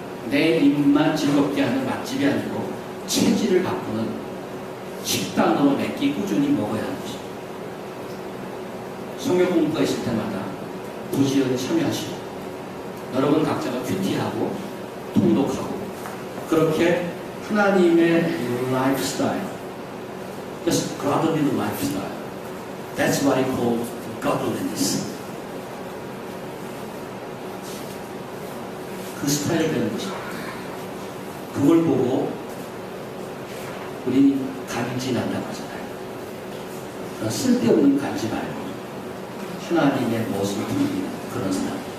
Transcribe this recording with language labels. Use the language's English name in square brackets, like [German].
[Korean] 내 입만 즐겁게 하는 맛집이 아니고 체질을 바꾸는 식단으로 몇 끼 꾸준히 먹어야 하는 것입니다. 성경 공부가 있을 때마다 부지런히 참여하시고 여러분 각자가 큐티하고 통독하고 그렇게 하나님의 라이프스타일, [English] just godly lifestyle. That's what I call godliness. [Korean] 그 스타일을 배우는 것입니다. 그걸 보고 우리 간지난다고 하잖아요. 그런 쓸데없는 간지 말고 하나님의 모습을 보이는 그런 사람.